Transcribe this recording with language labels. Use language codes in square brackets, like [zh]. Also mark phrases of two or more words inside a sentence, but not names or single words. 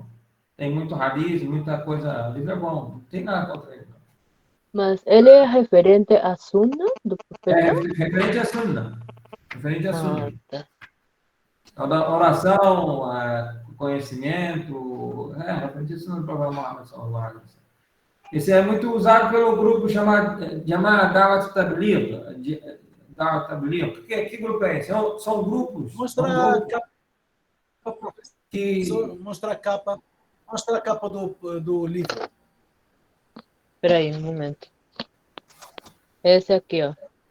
[pt] Tem muito hadith, muita coisa, o livro é bom, não tem nada contra ele. Mas ele é referente à Sunna do profeta? Referente à Sunna. Referente à Sunna. Tá. A oração, conhecimento, referente à Sunna do profeta Muhammad, [ar] صلى الله عليه وسلم. [pt] Esse é muito usado pelo grupo chamado Dawat Tabligh. Dawat Tabligh. Que grupo é esse? São grupos. Mostra a capa, que... mostra a capa do livro. Espera aí, um momento. Esse aqui, ó.